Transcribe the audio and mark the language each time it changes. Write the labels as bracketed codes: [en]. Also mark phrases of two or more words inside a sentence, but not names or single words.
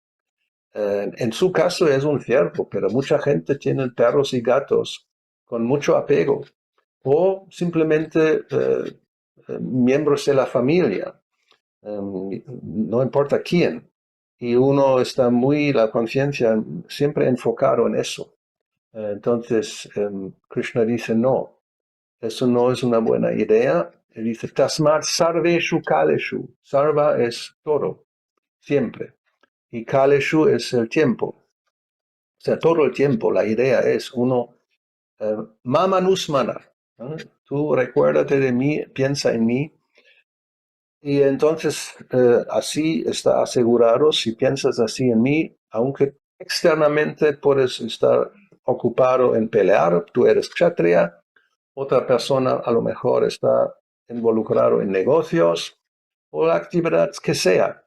[es] En su caso es un ciervo, pero mucha gente tiene perros y gatos con mucho apego, o simplemente miembros de la familia, no importa quién. Y uno está la conciencia siempre enfocado en eso. Entonces, Krishna dice, no, eso no es una buena idea. Él dice, [sa] Tasmat sarveshu kaleshu. [es] Sarva es todo, siempre. Y kaleshu es el tiempo. O sea, todo el tiempo la idea es uno, [sa] mama nusmana, [es] ¿no? Tú recuérdate de mí, piensa en mí. Y entonces así está asegurado, si piensas así en mí, aunque externamente puedes estar ocupado en pelear, tú eres kshatriya, otra persona a lo mejor está involucrado en negocios o la actividad que sea.